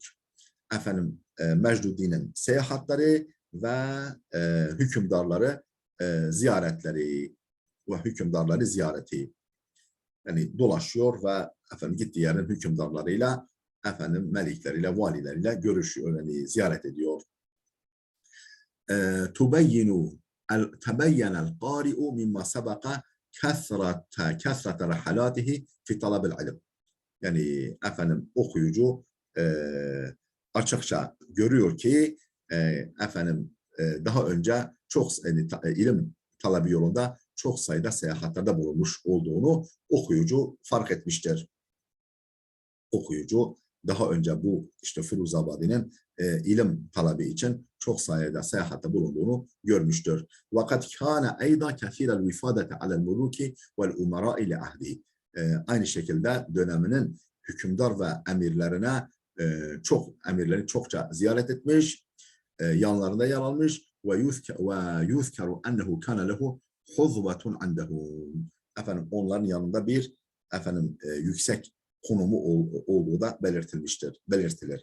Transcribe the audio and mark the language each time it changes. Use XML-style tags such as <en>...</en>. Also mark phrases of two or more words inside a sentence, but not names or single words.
<tr>Mecduddin'in seyahatleri ve hükümdarları ziyaretleri ve hükümdarları ziyareti. Yani dolaşıyor ve gittiği yerin hükümdarlarıyla, melikleriyle, valileriyle görüşüyor, yani ziyaret ediyor.</tr> <ar>تبين القارئ مما سبق كثرة رحلاته في طلب العلم.</ar> <tr>Yani okuyucu açıkça görüyor ki daha önce çok ilim talebi yolunda çok sayıda seyahatlerde bulunmuş olduğunu okuyucu fark etmiştir. Okuyucu daha önce bu Firuzabadi'nin ilim talebi için çok sayıda seyahatte bulunduğunu görmüştür.</tr> <ar>وَقَدْ كَانَ أَيْضًا كَثِيرَ الْوِفَادَةِ عَلَى الْمُلُوكِ وَالْاُمَرَاءِ لِعَهْدِهِ.</ar> <tr>Aynı şekilde döneminin hükümdar ve emirlerine emirleri çokça ziyaret etmiş, yanlarında yer almış ve</tr> <ar>يذكر أنه كان له حظوة عندهم.</ar> <tr>Onların yanında bir yüksek konumu olduğu da belirtilir.</tr>